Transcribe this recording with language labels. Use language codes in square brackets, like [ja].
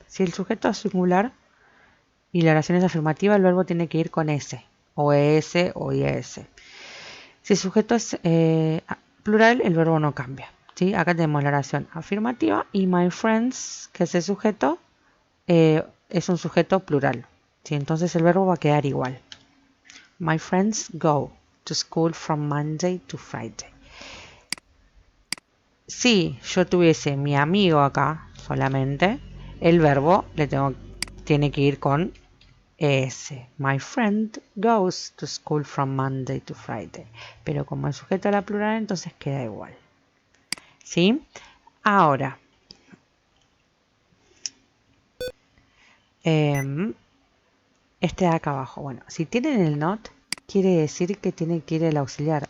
[es] Si el sujeto es singular y la oración es afirmativa, el verbo tiene que ir con S, o ES o IS. Si el sujeto es plural, el verbo no cambia. ¿Sí? Acá tenemos la oración afirmativa y [en] my friends, [es] que es el sujeto, es un sujeto plural. ¿Sí? Entonces el verbo va a quedar igual. [en] My friends go to school from Monday to Friday. [es] Si yo tuviese mi amigo acá solamente, el verbo tiene que ir con ES. [en] My friend goes to school from Monday to Friday. [es] Pero como el sujeto era plural, entonces queda igual. ¿Sí? Ahora, este de acá abajo. Bueno, si tienen el not, quiere decir que tiene que ir el auxiliar.